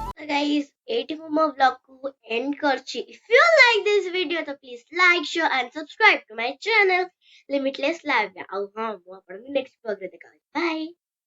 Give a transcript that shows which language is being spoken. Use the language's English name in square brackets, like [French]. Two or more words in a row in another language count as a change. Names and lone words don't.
[English] guys, [Odia] ଏଇଠି ମୁଁ ମୋ vlog କୁ end କରୁଛି. [English] If you like this video ତ please like, share and subscribe to my channel Limitless Live. [Odia] ଆଉ ହଁ, ମୁଁ ଆପଣଙ୍କୁ [English] next vlog [Odia] ରେ ଦେଖା ହଉଛି. Bye.